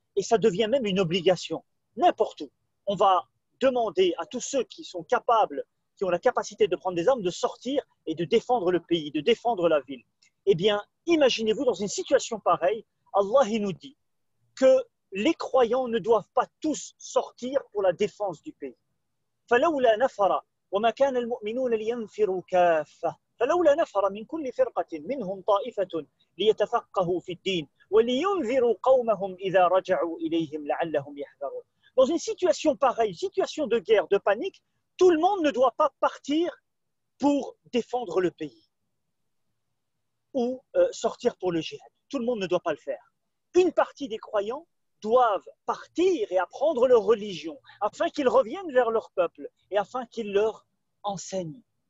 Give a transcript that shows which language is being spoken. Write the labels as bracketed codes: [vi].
[fr] Et ça devient même une obligation, n'importe où. On va demander à tous ceux qui sont capables, qui ont la capacité de prendre des armes, de sortir et de défendre le pays, de défendre la ville. Eh bien, imaginez-vous dans une situation pareille, Allah il nous dit que les croyants ne doivent pas tous sortir pour la défense du pays. [ar] فلولا نفر وما كان المؤمنون لينفروا كافة فلولا نفر من كل فرقة منهم طائفة ليتفقهوا في الدين ولينذروا قومهم إذا رجعوا إليهم لعلهم يحذرون. [fr] Dans une situation pareille, situation de guerre, de panique, tout le monde ne doit pas partir pour défendre le pays ou sortir pour le djihad. Tout le monde ne doit pas le faire. Une partie des croyants doivent partir et apprendre leur religion afin qu'ils reviennent vers leur peuple et afin qu'ils leur enseignent.